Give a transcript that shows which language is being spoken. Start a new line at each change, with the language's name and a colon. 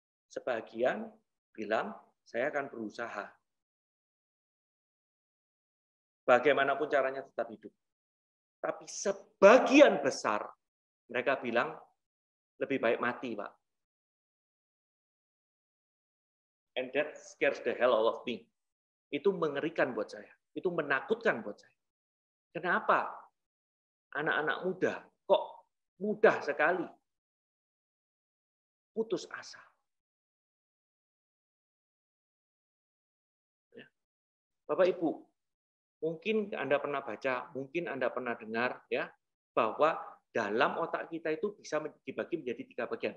Indonesian: Sebagian bilang, saya akan berusaha. Bagaimanapun caranya tetap hidup. Tapi sebagian besar, mereka bilang, lebih baik mati, Pak.
English: And that scares the hell out of me.
Indonesian: Itu mengerikan buat saya. Itu menakutkan buat saya. Kenapa? Anak-anak muda, kok mudah sekali putus asa. Bapak Ibu, mungkin Anda pernah baca, mungkin Anda pernah dengar ya, bahwa dalam otak kita itu bisa dibagi menjadi 3 bagian.